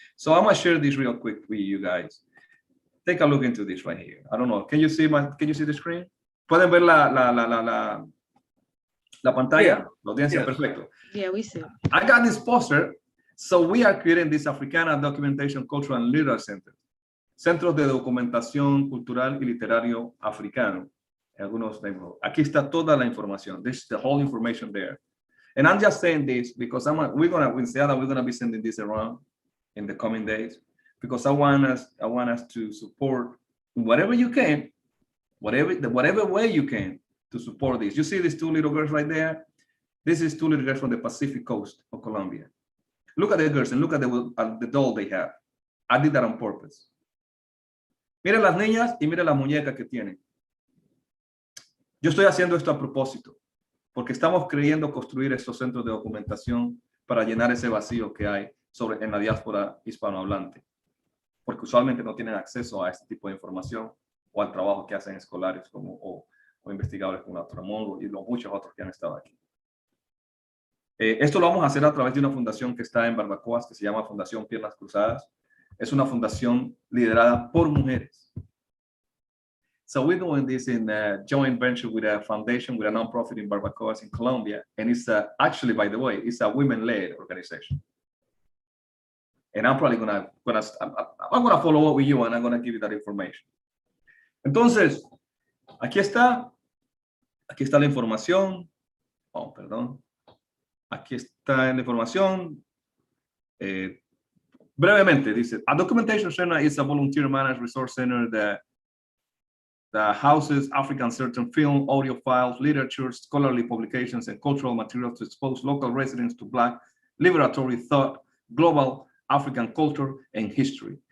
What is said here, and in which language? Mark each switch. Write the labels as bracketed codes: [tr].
[en] So I'm gonna share this real quick with you guys. Take a look into this right here. I don't know. Can you see the screen? [es] ¿Pueden ver la pantalla? [en] Yeah. [es] La audiencia, [en] yeah. Perfecto. Yeah, we see. I got this poster. So we are creating this Africana Documentation, Cultural and Literary Center. [es] Centros de Documentación Cultural y Literario Africano. Algunos tengo. Aquí está toda la información. [en] This is the whole information there. And I'm just saying this because we're gonna be sending this around in the coming days because I want us to support whatever you can, whatever way you can to support this. You see these two little girls right there? This is two little girls from the Pacific coast of Colombia. Look at the girls and look at the doll they have. I did that on purpose. [es] Miren las niñas y miren las muñecas que tienen. Yo estoy haciendo esto a propósito, porque estamos creyendo construir estos centros de documentación para llenar ese vacío que hay en la diáspora hispanohablante, porque usualmente no tienen acceso a este tipo de información o al trabajo que hacen escolares o investigadores como la doctora Monroe y muchos otros que han estado aquí. Esto lo vamos a hacer a través de una fundación que está en Barbacoas, que se llama Fundación Piernas Cruzadas. Es una fundación liderada por mujeres. [en] So we're doing this in a joint venture with a foundation, with a nonprofit in Barbacoas in Colombia. And it's actually, by the way, it's a women-led organization. And I'm probably gonna follow up with you and I'm gonna give you that information. [es] Entonces, aquí está la información. Oh, perdón. Aquí está la información. brevemente, dice, [en] a documentation center is a volunteer managed resource center that houses African certain film, audio files, literature, scholarly publications, and cultural materials to expose local residents to Black liberatory thought, global African culture, and history.